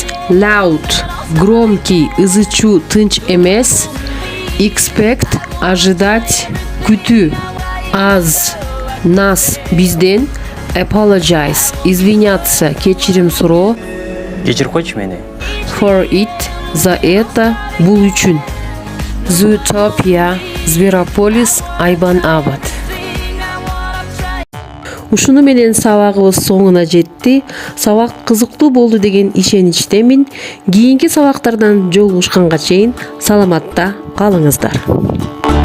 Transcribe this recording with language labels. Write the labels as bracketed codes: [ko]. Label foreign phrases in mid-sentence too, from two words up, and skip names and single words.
[ky] Loud – громкий, ызычуу, тынч эмес. Expect – ожидать, күтүү. Аз – нас, бизден. Apologize – извиняться, кечирим суроо. Кечирип койчу мени. [en] For it – [ru] за это, [ky] бул үчүн. Zootopia – Зверополис, Айбан Абад. Ушуну менен сабагыбыз соңуна жетти. Сабак кызыктуу болду деген ишеничтемин. Кийинки сабактардан жолугушканга чейин саламатта калыңыздар.